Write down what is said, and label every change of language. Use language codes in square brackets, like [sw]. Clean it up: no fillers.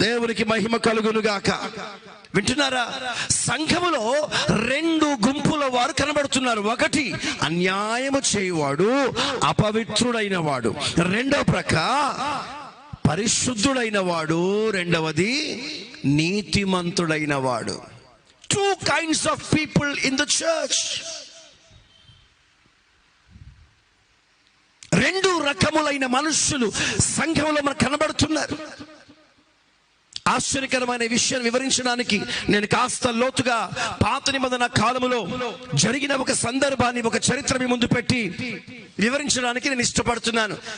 [te] దేవునికి మహిమ కలుగునుగాక. వింటున్నారా? సంఘములో 2 గుంపుల వారు కనబడుతున్నారు. ఒకటి అన్యాయము చేయువాడు, అపవిత్రుడైన వాడు. రెండో ప్రక్క పరిశుద్ధుడైన వాడు, రెండవది నీతిమంతుడైన వాడు. [en] 2 kinds of people in the church. [te] 2 రకములైన మనుషులు సంఘంలో మనకు కనబడుతున్నారు. ఆశ్చర్యకరమైన విషయాన్ని వివరించడానికి నేను కాస్త లోతుగా పాత నిబంధన కాలములో జరిగిన ఒక సందర్భాన్ని, ఒక చరిత్ర మీ ముందు పెట్టి వివరించడానికి నేను ఇష్టపడుతున్నాను.